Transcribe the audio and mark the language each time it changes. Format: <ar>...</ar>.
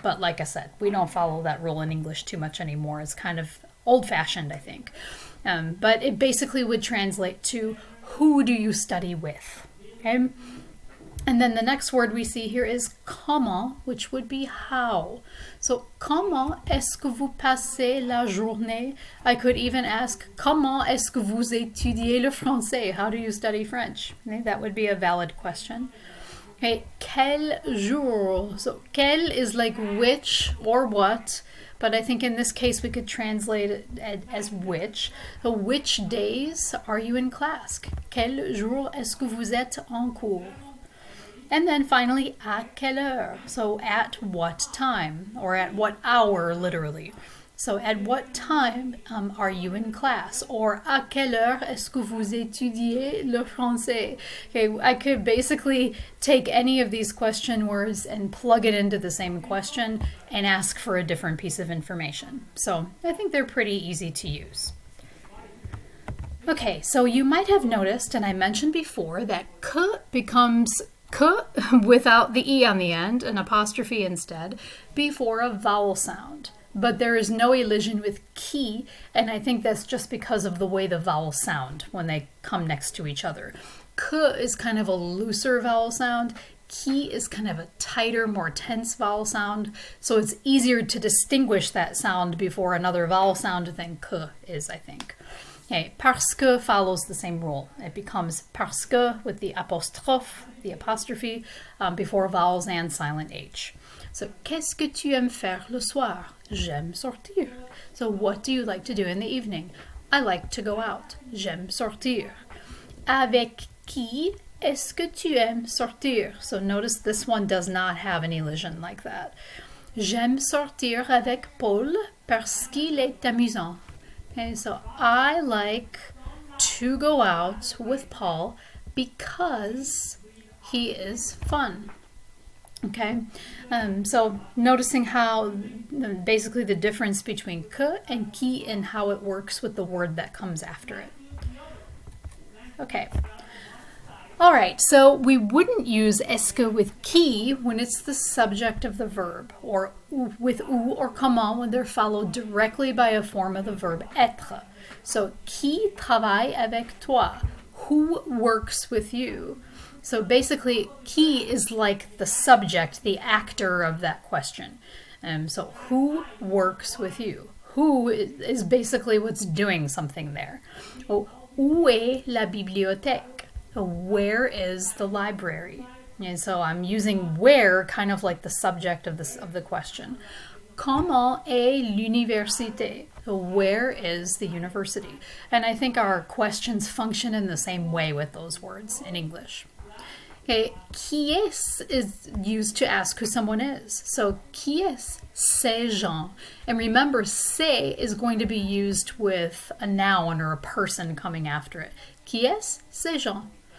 <en>But like I said, we don't follow that rule in English too much anymore. It's kind of old-fashioned, I think. But it basically would translate to who do you study with? Okay? And then the next word we see here is comment, which would be how. So,</en> <fr>comment est-ce que vous passez la journée?</fr> <en>I could even ask,</en> <fr>comment est-ce que vous étudiez le français?</fr> <en>How do you study French? Okay, that would be a valid question. Okay, quel jour? So, quel is like which or what, but I think in this case we could translate it as which. So, which days are you in class?</en> <fr>Quel jour est-ce que vous êtes en cours?</fr> <en>And then finally,</en> <fr>à quelle heure?</fr> <en>So at what time, or at what hour, literally. So at what time are you in class? Or</en> <fr>à quelle heure est-ce que vous étudiez le français?</fr> <en>Okay, I could basically take any of these question words and plug it into the same question and ask for a different piece of information. So I think they're pretty easy to use. Okay, so you might have noticed, and I mentioned before, that que becomes que without the E on the end, an apostrophe instead, before a vowel sound. but there is no elision with qui, and I think that's just because of the way the vowels sound when they come next to each other. K is kind of a looser vowel sound. Qui is kind of a tighter, more tense vowel sound, so it's easier to distinguish that sound before another vowel sound than k is, I think. Okay, parce que follows the same rule. It becomes parce que with the apostrophe, the apostrophe, before vowels and silent H. So,</en> <fr>qu'est-ce que tu aimes faire le soir? J'aime sortir.</fr> <en>So, what do you like to do in the evening? I like to go out.</en> <fr>J'aime sortir. Avec qui est-ce que tu aimes sortir?</fr> <en>So, notice this one does not have an elision like that.</en> <fr>J'aime sortir avec Paul parce qu'il est amusant.</fr> <en>Okay, so I like to go out with Paul because he is fun. Okay, so noticing how basically the difference between que and qui and how it works with the word that comes after it. Okay. All right, so we wouldn't use est-ce que with qui when it's the subject of the verb, or with ou or comment when they're followed directly by a form of the verb être.</en> <fr>So, qui travaille avec toi?</fr> <en>Who works with you? So basically, qui is like the subject, the actor of that question. So who works with you? Who is basically what's doing something there.</en> <fr>Oh, où est la bibliothèque?</fr> <en>Where is the library? And so I'm using where kind of like the subject of the question.</en> <fr>Comment est l'université?</fr> <en>Where is the university? And I think our questions function in the same way with those words in English. Okay, qui est is used to ask who someone is. So</en> <fr>qui est? C'est Jean.</fr> <en>And remember, c'est is going to be used with a noun or a person coming after it.</en> <fr>Qui est? C'est Jean.</fr>